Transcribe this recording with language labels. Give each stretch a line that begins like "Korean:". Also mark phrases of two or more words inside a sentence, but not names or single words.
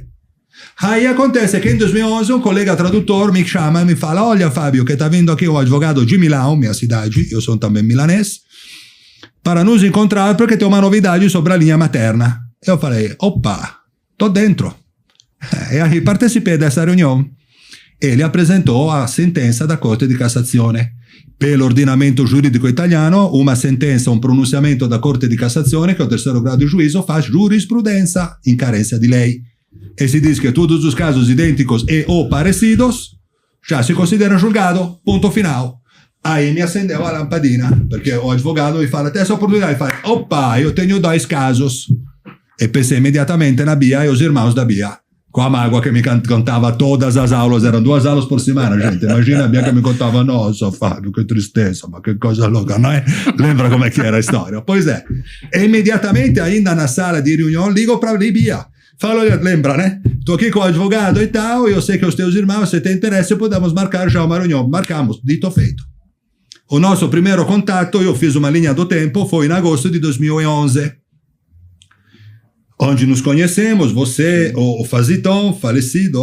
Portuguese: Aí acontece que em 2011 um colega tradutor me chama e me fala: olha Fábio, que está vindo aqui o advogado de Milão, minha cidade, eu sou também milanês, para nos encontrar porque tem uma novidade sobre a linha materna. Eu falei: opa, tô dentro. E aí participei dessa reunião. Ele apresentou a sentença da Corte di Cassazione.
Italian: Pell'ordinamento giuridico italiano,
Portuguese: uma sentença, um pronunciamento da Corte di Cassazione, que é o terceiro grau de juízo, faz jurisprudenza em carência de lei. E se diz que todos os casos idênticos e ou parecidos já se consideram julgado, ponto final. Aí me acendeu a lampadina, porque o advogado me fala, até essa oportunidade, fala, opa, eu tenho 2 casos. E pensei imediatamente na Bia e os irmãos da Bia, com a mágoa que me contava todas as aulas, eram 2 aulas por semana, gente, imagina a Bia que me contava, nossa Fábio, que tristeza,
Italian: ma che cosa
Portuguese: louca, não é? Lembra como é que era a história? Pois é, e imediatamente ainda na sala de reunião, ligo para a Bia, falo, lembra, né? Estou aqui com o advogado e tal, eu sei que os teus irmãos, se tem interesse, podemos marcar já uma reunião. Marcamos, dito feito. O nosso primeiro contato, eu fiz uma linha do tempo, foi em agosto de 2011, onde nos conhecemos, você, o Faziton, falecido,